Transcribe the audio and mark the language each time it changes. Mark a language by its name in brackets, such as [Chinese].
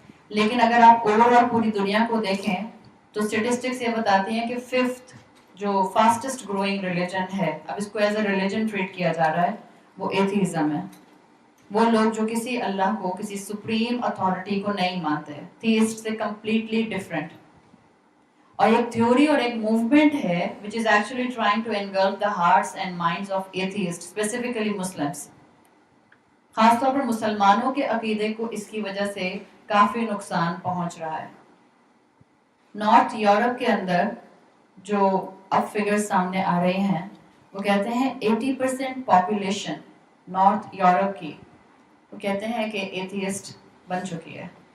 [Urdu] لیکن اگر آپ اوور آل پوری دنیا کو دیکھیں تو اسٹیٹسٹکس یہ بتاتی ہیں کہ 5th جو فاسٹسٹ گروئنگ ریلیجن ہے, اب اس کو ایز اے ریلیجن ٹریٹ کیا جا رہا ہے, وہ ایتھیزم ہے. وہ لوگ جو کسی اللہ کو, کسی سپریم اتھارٹی کو نہیں مانتے, تھیسٹ سے کمپلیٹلی ڈفرینٹ. اور ایک تھیوری اور ایک موومنٹ ہے [English] which is actually trying to engulf the hearts and minds of atheists, specifically Muslims. [Urdu] خاص طور پر مسلمانوں کے عقیدے کو اس کی وجہ سے کافی نقصان پہنچ رہا ہے. نارتھ یورپ کے اندر جو اب فگرز سامنے آ رہے ہیں وہ کہتے ہیں 80% پاپولیشن نارتھ یورپ کی, وہ کہتے ہیں کہ ایتھیسٹ بن چکی ہے.